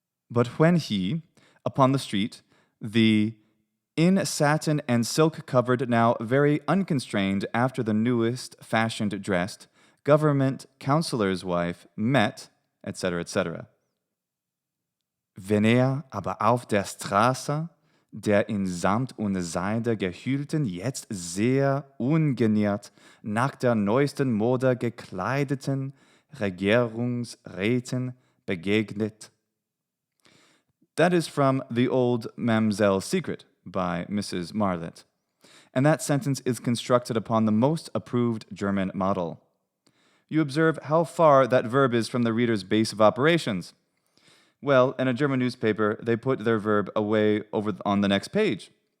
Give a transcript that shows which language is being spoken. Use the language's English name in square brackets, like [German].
[English] But when he, upon the street, the in satin and silk covered, now very unconstrained after the newest fashioned dressed, government counselor's wife met, etc., etc. [German] Wenn aber auf der Straße der in Samt und Seide gehüllten, jetzt sehr ungeniert nach der neuesten Mode gekleideten Regierungsräten begegnet. [English] That is from The Old Mamselle's Secret by Mrs. Marlitt, and that sentence is constructed upon the most approved German model. You observe how far that verb is from the reader's base of operations. Well, in a German newspaper, they put their verb away over on the next page.